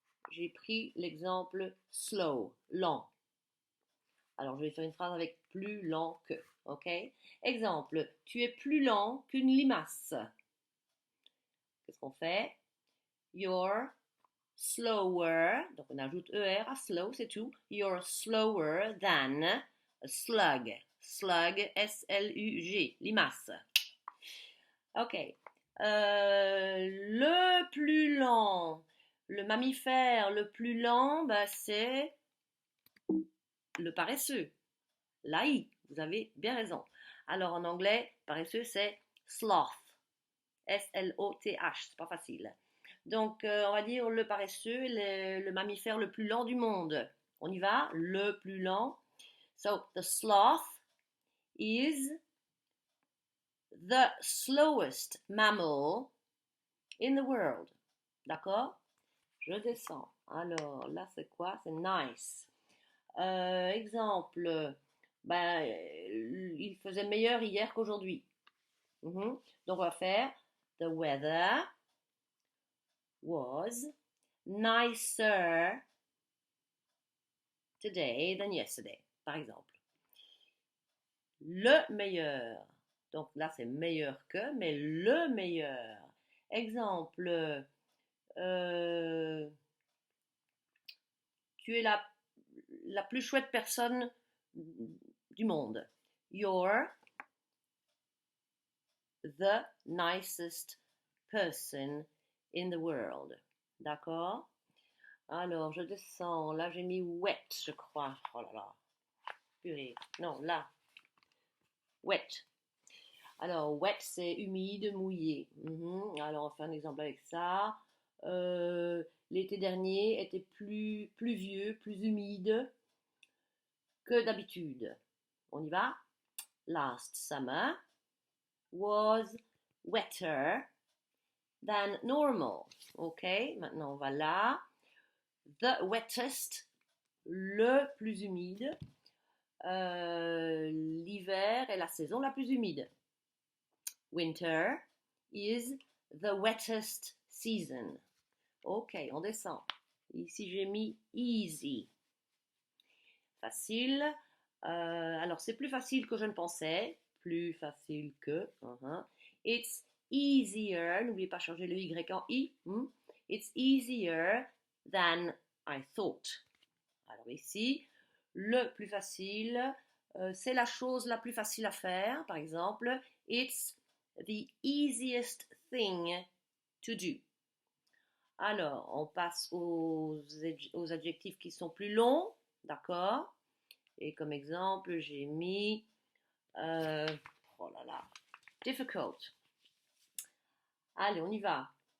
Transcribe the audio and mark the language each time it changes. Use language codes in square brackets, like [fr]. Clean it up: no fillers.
[fr] j'ai pris l'exemple slow, lent. Alors, je vais faire une phrase avec plus lent que. OK? Exemple, tu es plus lent qu'une limace. Qu'est-ce qu'on fait? [en] You're slower. [fr] Donc, on ajoute ER à slow, c'est tout. [en] You're slower than a slug. [fr] Slug, S-L-U-G, limace. OK. Le plus lent, le mammifère le plus lent, bah, c'est le paresseux. L'AI, vous avez bien raison. Alors en anglais, paresseux, c'est sloth. S-L-O-T-H, c'est pas facile. Donc on va dire le paresseux, le mammifère le plus lent du monde. On y va, le plus lent. [en] So, the sloth is the slowest mammal in the world. [fr] D'accord? Je descends. Alors, là, c'est quoi? C'est nice. Exemple, ben, il faisait meilleur hier qu'aujourd'hui. Donc, on va faire [en] the weather was nicer today than yesterday, [fr] par exemple. Le meilleur. Donc là, c'est meilleur que, mais le meilleur. Exemple, tu es la plus chouette personne du monde. [en] You're the nicest person in the world. [fr] D'accord? Alors, je descends. Là, j'ai mis wet, je crois. Oh là là. Purée. Non, là. Wet. Alors, wet, c'est humide, mouillé. Alors, on fait un exemple avec ça. L'été dernier était plus pluvieux, plus humide que d'habitude. On y va? [en] Last summer was wetter than normal. [fr] Ok, maintenant on va là. [en] The wettest, [fr] le plus humide. L'hiver est la saison la plus humide. [en] Winter is the wettest season. [fr] Ok, on descend. Ici j'ai mis easy. Facile. Alors c'est plus facile que je ne pensais. Plus facile que. [en] It's easier. [fr] N'oubliez pas changer le Y en I. [en] It's easier than I thought. [fr] Alors ici, le plus facile, c'est la chose la plus facile à faire. Par exemple, [en] it's the easiest thing to do. [fr] Alors, on passe aux adjectifs qui sont plus longs. D'accord? Et comme exemple, j'ai mis oh là là, difficult. Allez, on y va.